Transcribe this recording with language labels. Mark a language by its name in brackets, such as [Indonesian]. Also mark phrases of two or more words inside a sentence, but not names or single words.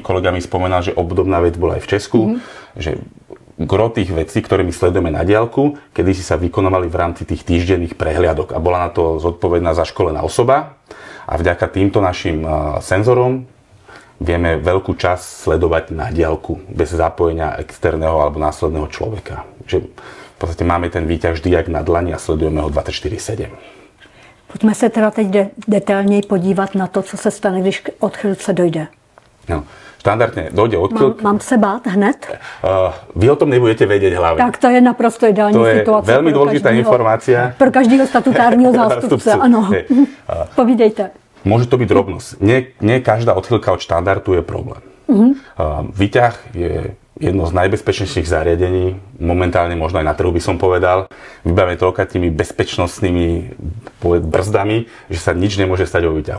[Slovak] Kolega mi spomenal, že obdobná vec bola aj v Česku. Že gro tých vecí, ktoré my sledujeme na diaľku, kedy si sa vykonávali v rámci tých týždenných prehliadok a bola na to zodpovedná zaškolená osoba a vďaka týmto našim senzorom vieme veľkú časť sledovať na diaľku bez zapojenia externého alebo následného človeka. Že v podstate máme ten výťah vždy jak na dlani a sledujeme ho 24/7. [Czech] Pojďme se teda teď detailněji podívat na to, co se stane, když k odchylce dojde. No. [Slovak] Štandardne dojde odchýlka. [Czech] Mám se bát hned? [Slovak] Vy o tom nebudete vedieť hlavne. [Czech] Tak to je naprosto ideální [Slovak] To je [Czech] situace. [Slovak] veľmi dôležitá informácia. [Czech] Pro každého statutárního zástupce, ano. Povídejte. [Slovak] Môže to byť drobnosť. Nie každá odchýlka od štandardu je problém. Výťah je jedno z najbezpečnejších zariadení, momentálne možno aj na trhu by som povedal, vybavené toľka tými bezpečnostnými brzdami, že sa nič nemôže stať vo výťahu.